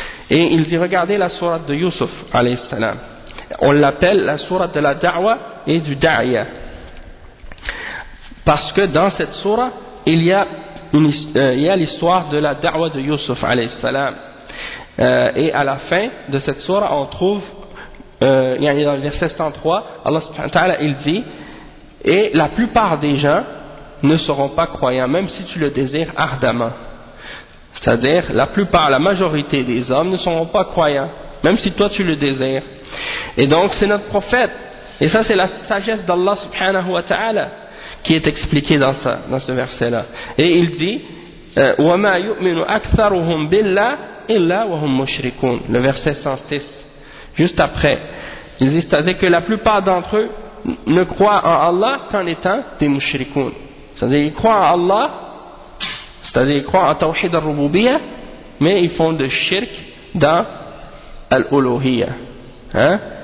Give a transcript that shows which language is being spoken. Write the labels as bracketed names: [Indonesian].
[French] Et il dit, regardez la sourate de Yusuf alayhi salam, on l'appelle la sourate de la da'wa et du da'ya, parce que dans cette sourate il y a l'histoire de la da'wa de Yusuf alayhi salam, et à la fin de cette sourate on trouve dans le verset 103, Allah subhanahu wa ta'ala, il dit, et la plupart des gens ne seront pas croyants, même si tu le désires ardemment. C'est-à-dire, la majorité des hommes ne seront pas croyants, même si toi tu le désires. Et donc, c'est notre prophète. Et ça, c'est la sagesse d'Allah subhanahu wa ta'ala qui est expliquée dans ce verset-là. Et il dit, [Arabic] وَمَا يُؤْمِنُ أَكْثَرُهُمْ بِاللَّهِ إِلَّا وَهُمْ مُشْرِكُونَ. [French] Le verset 106. Juste après, il dit, c'est-à-dire que la plupart d'entre eux ne croient en Allah qu'en étant des mushrikoun. C'est-à-dire qu'ils croient en Allah, c'est-à-dire qu'ils croient en Tawhid al-Rububiyya, mais ils font de shirk dans al-Uluhiyya. Hein?